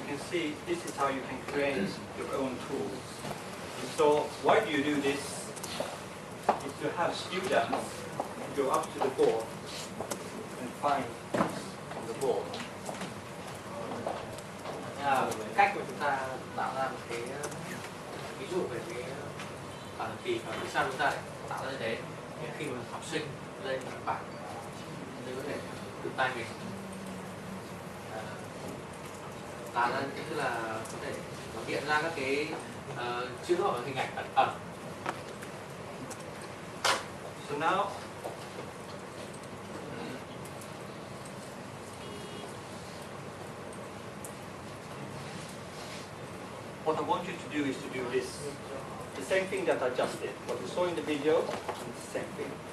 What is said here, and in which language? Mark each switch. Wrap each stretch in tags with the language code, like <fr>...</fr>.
<en>See, this is how you can create your own tools. So why do you do this? Is to have students go up to the board and find on the board.</en> <vi>Cách mà chúng ta tạo ra một cái ví dụ về cái bản kỳ và vì sao chúng ta lại tạo ra như thế. Khi mà học sinh lên bảng thì có thể tự tay mình tạo ra, tức là có thể nó hiện ra các cái chữ hoặc là hình ảnh ẩn ẩn.</vi> <en>So now what I want you to do is to do this. The same thing that I just did. What you saw in the video, it's the same thing.</en>